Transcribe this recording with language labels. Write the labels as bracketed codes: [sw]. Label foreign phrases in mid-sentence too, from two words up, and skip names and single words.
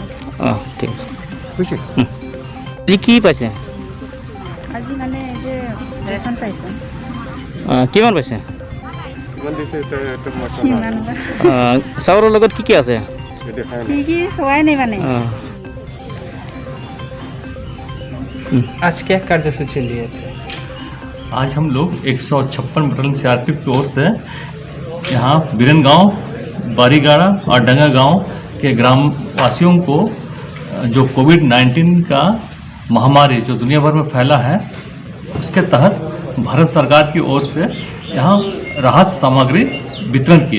[as] ঠিক আছে বুঝছে আজি কি পাইছে আজি মানে যে রেশন পাইছে কিমান পাইছে কিমান চাউলৰ লগত কি আছে কি সবাই নাই মানে [hi] आज क्या कार्यसूची लिए थे? आज हम लोग 156 बटालियन सीआरपीएफ की ओर से यहाँ बिरन गांव, बारीगाड़ा और डंगा गांव के ग्राम वासियों को जो कोविड-19 का महामारी जो दुनिया भर में फैला है उसके तहत भारत सरकार की ओर से यहाँ राहत सामग्री वितरण किए।